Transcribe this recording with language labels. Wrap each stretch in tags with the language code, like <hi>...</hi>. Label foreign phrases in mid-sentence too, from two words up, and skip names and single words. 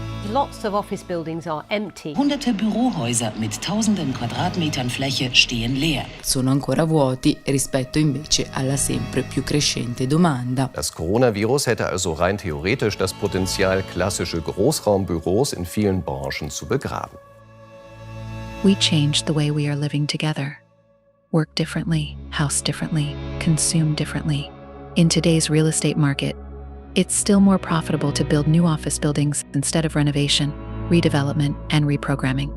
<en>Lots of office buildings are empty.</en> <de>Hunderte Bürohäuser mit tausenden Quadratmetern Fläche stehen leer.</de> <it>Sono ancora vuoti rispetto invece alla sempre più crescente domanda.</it> <de>Das Coronavirus hätte also rein theoretisch das Potenzial, klassische Großraumbüros in vielen Branchen zu begraben.</de> <en>We changed the way we are living together. Work differently, house differently, consume differently. In today's real estate market, it's still more profitable to build new office buildings instead of renovation, redevelopment, and reprogramming.</en>